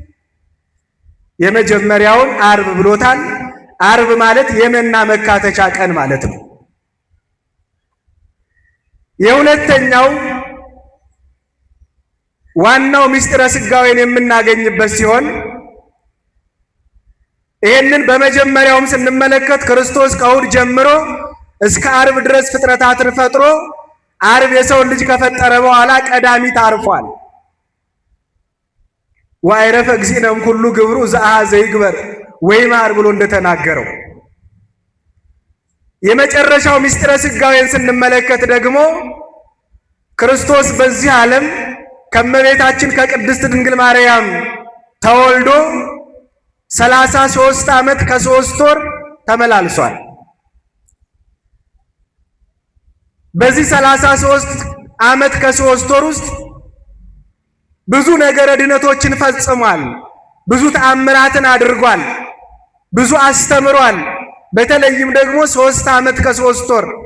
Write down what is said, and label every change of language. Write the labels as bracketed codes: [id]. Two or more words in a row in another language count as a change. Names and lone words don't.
[am] የመጀመሪያውን ዓርብ ብሎታል። ዓርብ ማለት የመና መካተቻ ቀን ማለት ነው። የሁለተኛው ዋናው ምስጢረ ሥጋዌን የምናገኝበት ሲሆን ይህንን በመጀመሪያውም ስንመለከት ክርስቶስ ከእሑድ ጀምሮ እስከ ዓርብ ድረስ ፍጥረታትን ፈጥሮ ዓርብ የሰውን ልጅ ከፈጠረ በኋላ ቀዳሚት አርፏል። [gez] ወአይረፈ እግዚእነም ኩሉ ግብሩ ዘአኀዘ ይግበር ወይማር [am] ብሎ እንደተናገረው የመጨረሻው ምስጢረ ሥጋዌን ስንመለከት ደግሞ ክርስቶስ በዚህ ዓለም ከእመቤታችን ከቅድስት ድንግል ማርያም ተወልዶ 33 ዓመት ከ3 ወር ተመላልሷል። በዚህ 33 ዓመት ከ3 ወር ውስጥ ብዙ ነገረ ድነቶችን ፈጽሟል። ብዙ ተአምራትን አድርጓል። ብዙ አስተምሯል። በተለይም ደግሞ 3 ዓመት ከ3 ወር